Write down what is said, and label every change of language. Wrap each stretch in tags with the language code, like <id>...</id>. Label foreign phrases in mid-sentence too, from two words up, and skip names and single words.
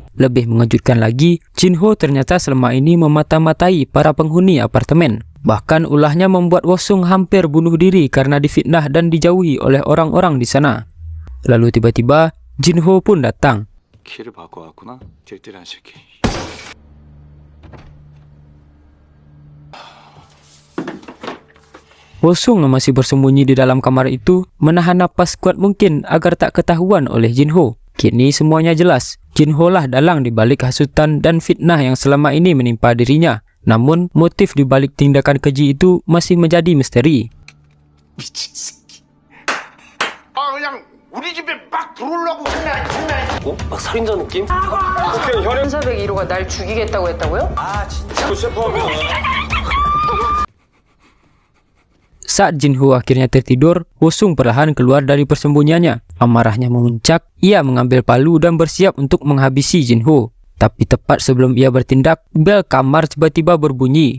<id>Lebih mengejutkan lagi, Jinho ternyata selama ini memata-matai para penghuni apartemen. Bahkan ulahnya membuat Wosung hampir bunuh diri karena difitnah dan dijauhi oleh orang-orang di sana. Lalu tiba-tiba, Jinho pun datang.</id> <ko>키를 바꿔왔구나. 딜딜한 새끼.</ko> <id>Wosung yang masih bersembunyi di dalam kamar itu menahan napas kuat mungkin agar tak ketahuan oleh Jinho. Kini semuanya jelas. Jinho lah dalang di balik hasutan dan fitnah yang selama ini menimpa dirinya. Namun, motif di balik tindakan keji itu masih menjadi misteri.</id> <ko>미친 새끼. 그냥 우리 집에 막 들어오려고 장난. 막 살인자 느낌? 현사백 1호가 날 죽이겠다고 했다고요?</ko> <id>Saat Jinho akhirnya tertidur, Wosung perlahan keluar dari persembunyiannya. Amarahnya memuncak, ia mengambil palu dan bersiap untuk menghabisi Jinho. Tapi tepat sebelum ia bertindak, bel kamar tiba-tiba berbunyi.</id>